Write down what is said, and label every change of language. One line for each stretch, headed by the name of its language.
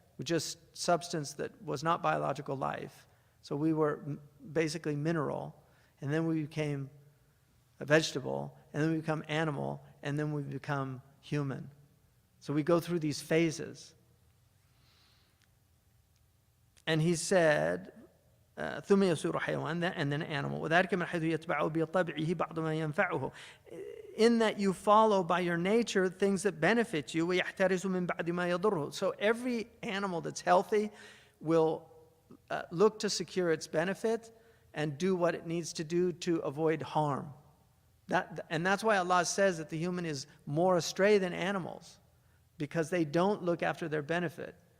English: just substance that was not biological life. So we were basically mineral, and then we became a vegetable, and then we become animal, and then we become human. So we go through these phases. And he said,
Arabic: ثم يصير حيوان,
English: and then animal.
Arabic: وذلك من حيث يتبعه بطبعه بعض ما ينفعه.
English: In that you follow by your nature things that benefit you.
Arabic: ويحترز من بعد ما يضره.
English: So every animal that's healthy will look to secure its benefit and do what it needs to do to avoid harm. And that's why Allah says that the human is more astray than animals, because they don't look after their benefit.